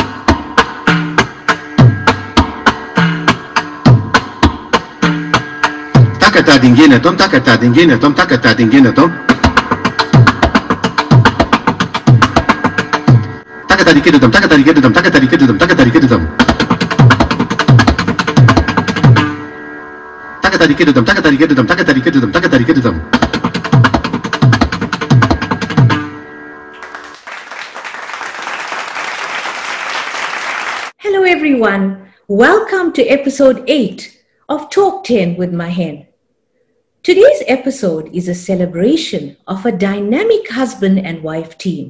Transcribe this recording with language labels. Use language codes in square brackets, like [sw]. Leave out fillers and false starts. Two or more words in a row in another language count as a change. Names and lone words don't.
[en] Takka dingin tom, takka dingin tom, takka dingin tom. Takka dingin tom, takka dingin tom, takka dingin tom, takka dingin tom. Takka dingin tom, takka dingin tom, takka dingin tom, takka dingin tom. Hello everyone, welcome to episode 8 of Talk 10 with Mahen. Today's episode is a celebration of a dynamic husband and wife team.